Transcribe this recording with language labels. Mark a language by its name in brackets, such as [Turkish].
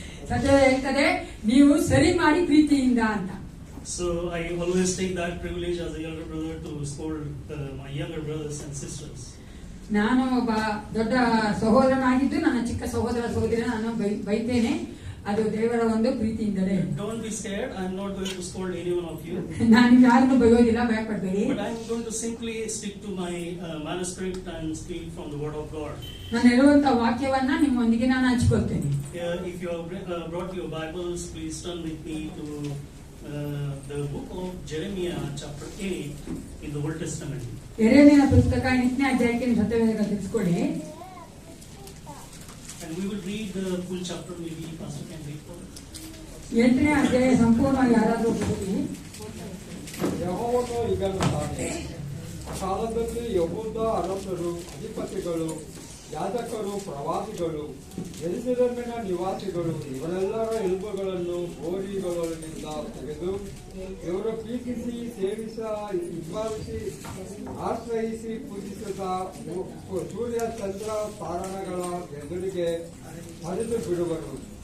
[Kannada] ಸತ್ಯ ಹೇಳ್ತದೆ, ನೀವು ಸರಿ ಮಾಡಿ ಪ್ರೀತಿಯಿಂದ ಅಂತ. [English] So I always take that privilege as a younger brother to scold my younger brothers and sisters. [Kannada] ನಾನು ಒಬ್ಬ ದೊಡ್ಡ ಸಹೋದರನಾಗಿದ್ದು ನನ್ನ ಚಿಕ್ಕ ಸಹೋದರ ಸಹೋದರಿ ನಾನು ಬೈತೇನೆ. ಅದು ದೇವರ ಒಂದು ಪ್ರೀತಿಯಿಂದಲೇ. [English] Don't be scared. I'm not going to scold any one of you. [Kannada] ನಾನು ಯಾರನ್ನು ಬೈಯೋದಿಲ್ಲ, ಭಯಪಡಬೇಡಿ. [English] But I'm going to simply stick to my manuscript and speak from the Word of God. [Kannada] ನಾನು ಹೇಳುವಂತ ವಾಕ್ಯವನ್ನ ನಿಮ್ಮೊಂದಿಗೆ ನಾನು ಹಂಚಿಕೊಳ್ತೇನೆ. [English] If you have brought your Bibles, please turn with me to the book of Jeremiah, chapter 8, in the Old Testament. [Kannada] ಯೆರೆಮೀಯನ ಪುಸ್ತಕ 8ನೇ ಅಧ್ಯಾಯಕ್ಕೆ ನೀವು ಸತ್ಯವೇದ ತಿಳಿಸ್ಕೊಡಿ. [English] And we will read the full chapter. Maybe Pastor can read for us. [Kannada] 8ನೇ ಅಧ್ಯಾಯ ಸಂಪೂರ್ಣವಾಗಿ ಯಾರಾದರೂ ಓದಿ. ಯೆಹೋವನು ಹೀಗನ್ನುತ್ತಾನೆ, ಕಾಲದಲ್ಲಿ ಯೆಹೂದ ಅರಸರು, ಅಧಿಪತಿಗಳು, ಯಾಜಕರು, ಪ್ರವಾದಿಗಳು, ಯೆರೂಸಲೇಮಿನ ನಿವಾಸಿಗಳು ಇವರೆಲ್ಲರ ಎಲುಬುಗಳನ್ನು ಗೋರಿಗಳೊಳಗಿಂದ ತೆಗೆದು ಇವರು ಪ್ರೀತಿಸಿ ವಿಶ್ವಾಸಿಸಿ ಆಶ್ರಯಿಸಿ ಪೂಜಿಸಿದ ಸೂರ್ಯ ಚಂದ್ರ ತಾರಣಗಳ ಎದುರಿಗೆ ಹರಿದು ಬಿಡುವರು.